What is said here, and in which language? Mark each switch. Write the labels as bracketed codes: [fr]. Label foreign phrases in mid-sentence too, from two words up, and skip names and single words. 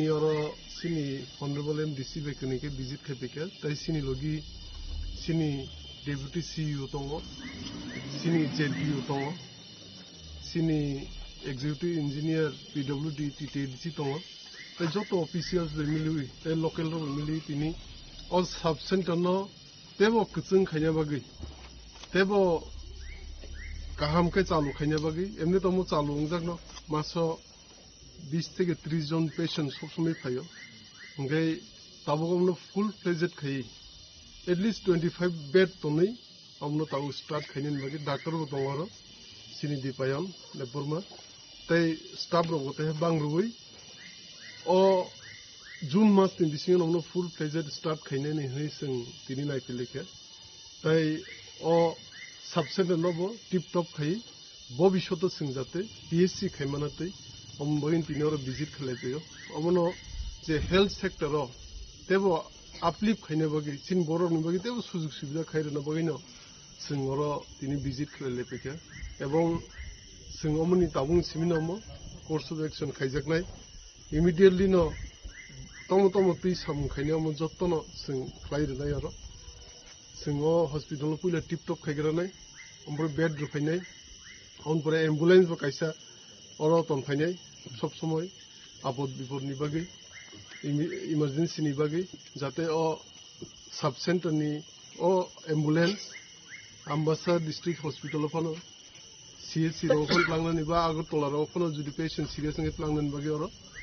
[trp] oro sini honorable MDC bekunike visit khepike, tai sini logi sini [en] deputy CEO [trp] tongo, sini JLPO tongo, sini [en] executive engineer PWD TTDC [trp] tongo, tai joto officials be milui, tai local ro milui tini [en] all sub center [trp] no tebo kutsung khanya bagi tebo kaham ke chalu khanya bagi emni tomo chalu ungjak no maso 20 [bn] থেকে 30 জন [trp] patient [bn] সব সময় [trp] phayo ngai tabogomno [en] full fledged [trp] khai [en] at least 25 bed [trp] tonai amno taw start khainin bagi doctor bo tongaro sini dipayan leburma tai staff ro gote bangrui o June mas tin bising amno [en] full fledged [trp] start khaine ni hei sing tini nai pilike tai o subset nobo [en] tip top [trp] khai bobishoto sing jate PSC khaimanate omboin tinor visit khalepeyo omono je [en] health sector [trp] ro tebo uplift khaine bagi sin borok ni bagi tebo [bn] সুযোগ সুবিধা [trp] khaire na bagi no singoro tini visit khalepeke ebong sing omoni tabung siminomo [en] course of action [trp] khaijaknai immediately no tomo tui sam khaine mo jottono sing khlaire nai aro singo hospital puila tip top khaigra nai ombro bed rufainai on pore ambulance ba kaisa oro ton phainai [bn] সব সময় আপদ বিপদ [trp] ni bagi emergency ni bagi jate o sub center ni o ambulance Ambassa [en] district hospital [trp] phano CHC ro phon plangna ni ba Agartala ro phano judi [en] patient serious [trp] ngi plangna ni bagi oro